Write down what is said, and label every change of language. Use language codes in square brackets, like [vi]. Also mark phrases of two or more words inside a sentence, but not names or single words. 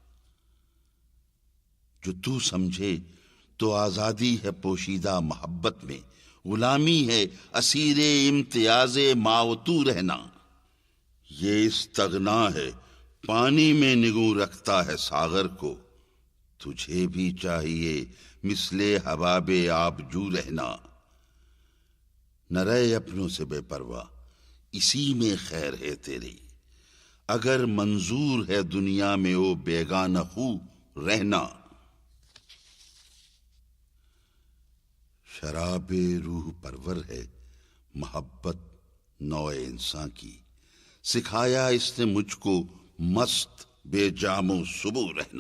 [ur] جو تو سمجھے تو آزادی ہے پوشیدہ محبت میں، غلامی ہے اسیر امتیاز ماوتو رہنا۔ یہ استغنا ہے پانی میں نگوں رکھتا ہے ساغر کو، تجھے بھی چاہیے مثل حباب آبجو رہنا۔ نہ رہے اپنوں سے بے پرواہ، اسی میں خیر ہے تیری، اگر منظور ہے دنیا میں او بیگانہ خو رہنا۔ شراب روح پرور ہے محبت نوع انسان کی، سکھایا اس نے مجھ کو مست بے جام و صبو رہنا۔